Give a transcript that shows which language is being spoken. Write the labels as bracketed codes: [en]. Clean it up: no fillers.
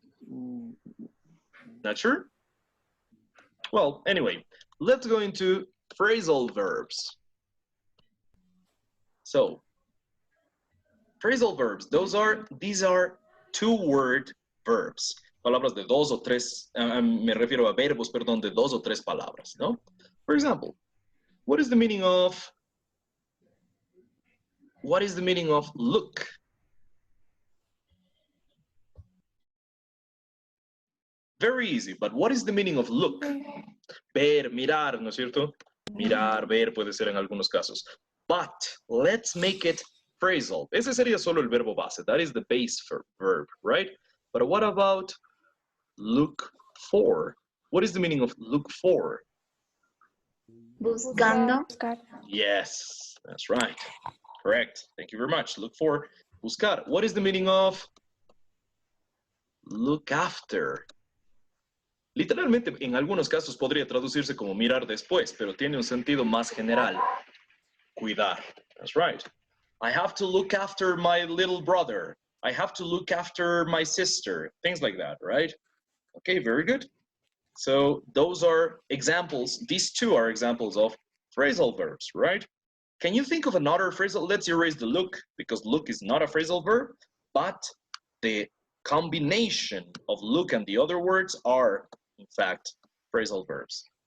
[en] Not sure? Well, anyway, let's go into phrasal verbs. So, phrasal verbs, these are two-word verbs. [es] Palabras de dos o tres, me refiero a verbos, perdón, de dos o tres palabras, ¿no? [en] For example, what is the meaning of look? Very easy, but what is the meaning of look? [es] Ver, mirar, ¿no es cierto? Mirar, ver puede ser en algunos casos. [en] But let's make it phrasal. [es] Ese sería solo el verbo base. [en] That is the base verb, right? But what about look for? What is the meaning of look for? [es] Buscando. [en] Yes, that's right. Correct. Thank you very much. Look for, buscar. What is the meaning of look after? [es] Literalmente, en algunos casos podría traducirse como mirar después, pero tiene un sentido más general. [en] Cuidar. That's right. I have to look after my little brother. I have to look after my sister. Things like that, right? Okay, very good. So those are examples. These two are examples of phrasal verbs, right? Can you think of another phrasal? Let's erase the look, because look is not a phrasal verb, but the combination of look and the other words are, in fact, phrasal verbs.